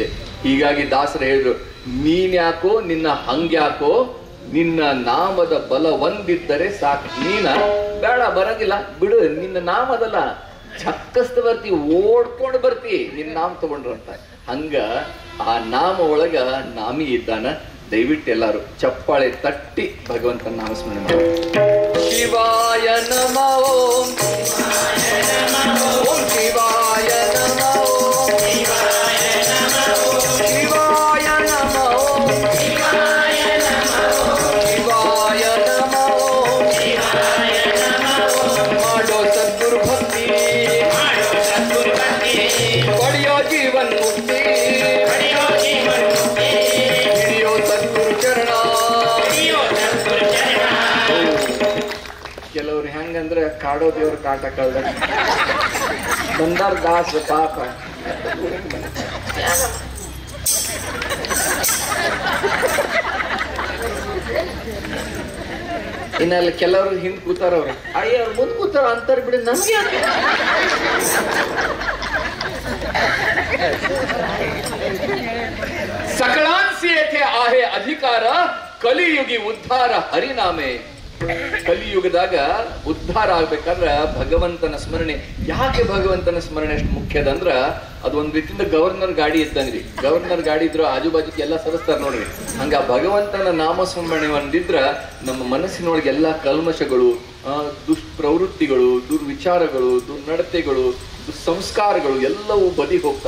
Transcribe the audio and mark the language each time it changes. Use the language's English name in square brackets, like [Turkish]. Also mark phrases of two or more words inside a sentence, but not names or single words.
[Kannada] ಹೀಗಾಗಿ ದಾಸರು ಹೇಳಿದ್ರು, ನೀನ್ಯಾಕೋ ನಿನ್ನ ಹಂಗ್ಯಾಕೋ, ನಿನ್ನ ನಾಮದ ಬಲ ಒಂದಿದ್ದರೆ ಸಾಕು, ನೀನ ಬೇಡ ಬರಂಗಿಲ್ಲ ಬಿಡು, ನಿನ್ನ ನಾಮದಲ್ಲ ಚಕ್ಕಸ್ತ ಬರ್ತಿ, ಓಡ್ಕೊಂಡು ಬರ್ತಿ ನಿನ್ನ ನಾಮ ತಗೊಂಡ್ರಂತ. ಹಂಗ ಆ ನಾಮ ಒಳಗ ನಾಮಿ ಇದ್ದಾನ. ದಯವಿಟ್ಟು ಎಲ್ಲಾರು ಚಪ್ಪಾಳೆ ತಟ್ಟಿ ಭಗವಂತನ ನಾಮಸ್ಮರಣೆ ಮಾಡಿ. [Sanskrit] ಶಿವಾಯ ನಮಃ, ಓಂ ಓಂ ಶಿವಾಯ ನಮಃ, ಶಿವಾಯ ನಮಃ, ಶಿವಾಯ ನಮಃ, ಶಿವಾಯ ನಮಃ, [Kannada] ಮಾಡೋ ಸದ್ಗುರು ಭಕ್ತಿ, ಪಡೆಯೋ ಜೀವನ್ ಮುಕ್ತಿ, ಹಿಡಿಯೋ ಸದ್ಗುರು ಚರಣ. ಕೆಲವ್ರು ಹೆಂಗಂದ್ರೆ ಕಾಡೋ ದೇವ್ರ ಕಾಟ ಕಳ್ದ ಬಂದಾರ ದಾಸ ಪಾಪ. ಇನ್ನಲ್ಲಿ ಕೆಲವ್ರು ಹಿಂದ್ ಕೂತಾರ, ಅವ್ರ ಅಯ್ಯ ಅವ್ರು ಮುಂದ್ ಕೂತಾರ ಅಂತಾರ ಬಿಡಿ, ನಮ್ಗೆ ಯಾಕೆ? [Marathi] सकळांसी येथे आहे अधिकार, कलियुगी उद्धार हरिनामे. [Kannada] ಕಲಿಯುಗದಾಗ ಉದ್ಧಾರ ಆಗ್ಬೇಕಂದ್ರ ಭಗವಂತನ ಸ್ಮರಣೆ. ಯಾಕೆ ಭಗವಂತನ ಸ್ಮರಣೆ ಅಷ್ಟು ಮುಖ್ಯದಂದ್ರ, ಅದು ಒಂದ್ ರೀತಿಯಿಂದ ಗವರ್ನರ್ ಗಾಡಿ ಇದ್ದಂಗ್ರಿ. ಗವರ್ನರ್ ಗಾಡಿ ಇದ್ರು ಆಜು ಬಾಜುಕ್ಕೆ ಎಲ್ಲ ಸರಿಸ್ತಾರ ನೋಡ್ರಿ. ಹಂಗ ಭಗವಂತನ ನಾಮಸ್ಮರಣೆ ಒಂದಿದ್ರ ನಮ್ಮ ಮನಸ್ಸಿನೊಳಗೆ ಎಲ್ಲಾ ಕಲ್ಮಶಗಳು, ದುಷ್ಪ್ರವೃತ್ತಿಗಳು, ದುರ್ವಿಚಾರಗಳು, ದುರ್ನಡತೆಗಳು, ಸಂಸ್ಕಾರಗಳು ಎಲ್ಲವೂ ಬದಿ ಹೋಗ್ತಾವ.